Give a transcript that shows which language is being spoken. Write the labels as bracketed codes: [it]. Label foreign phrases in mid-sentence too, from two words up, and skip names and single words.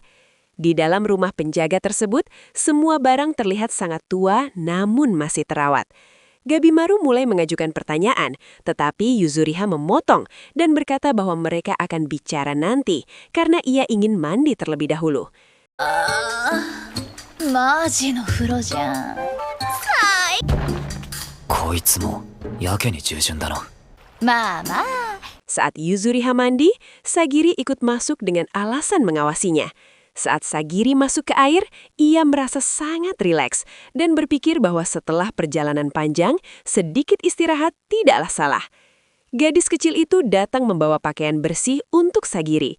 [id] Di dalam rumah penjaga tersebut, semua barang terlihat sangat tua namun masih terawat. Gabimaru mulai mengajukan pertanyaan, tetapi Yuzuriha memotong dan berkata bahwa mereka akan bicara nanti karena ia ingin mandi terlebih dahulu. [ja] マジの風呂じゃん。こいつもやけに従順だな。まあまあ。 [id] Saat Yuzuriha mandi, Sagiri ikut masuk dengan alasan mengawasinya. Saat Sagiri masuk ke air, ia merasa sangat rileks dan berpikir bahwa setelah perjalanan panjang, sedikit istirahat tidaklah salah. Gadis kecil itu datang membawa pakaian bersih untuk Sagiri.